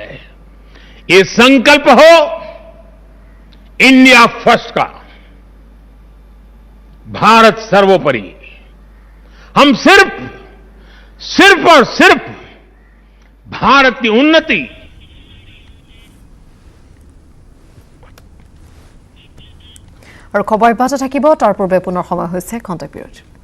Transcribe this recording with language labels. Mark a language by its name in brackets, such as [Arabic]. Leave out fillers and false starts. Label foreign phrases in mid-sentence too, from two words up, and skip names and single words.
[Hindi] ये संकल्प हो [English] India first [Hindi] का, भारत सर्वोपरि। हम सिर्फ और सिर्फ भारत की उन्नति, [Assamese] और খবৰ ইবাতে থাকিব তাৰ পূৰ্বে পুনৰ সময় হৈছে খন্তেক বিৰতি।